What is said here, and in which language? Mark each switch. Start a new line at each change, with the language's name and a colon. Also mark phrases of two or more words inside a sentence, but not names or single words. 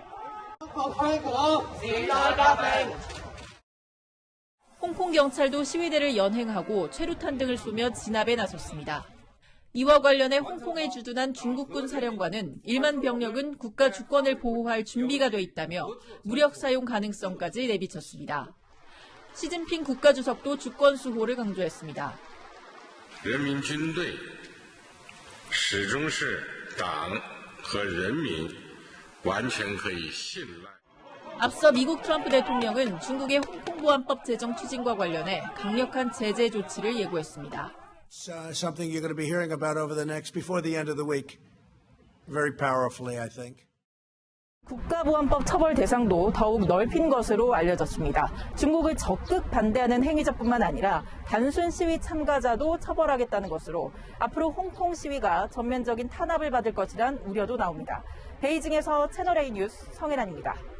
Korean: 홍콩 경찰도 시위대를 연행하고 최루탄 등을 쏘며 진압에 나섰습니다. 이와 관련해 홍콩에 주둔한 중국군 사령관은 1만 병력은 국가 주권을 보호할 준비가 돼 있다며 무력 사용 가능성까지 내비쳤습니다. 시진핑 국가주석도 주권 수호를 강조했습니다.
Chinese: 人民军队始终是党和人民完全可以信赖。
Korean: 앞서 미국 트럼프 대통령은 중국의 홍콩보안법 제정 추진과 관련해 강력한 제재 조치를 예고했습니다.
English: Something you're going to be hearing about before the end of the week. Very powerfully, I think.
Korean: 국가보안법 처벌 대상도 더욱 넓힌 것으로 알려졌습니다. 중국을 적극 반대하는 행위자뿐만 아니라 단순 시위 참가자도 처벌하겠다는 것으로 앞으로 홍콩 시위가 전면적인 탄압을 받을 것이란 우려도 나옵니다. 베이징에서 채널A 뉴스 성혜란입니다.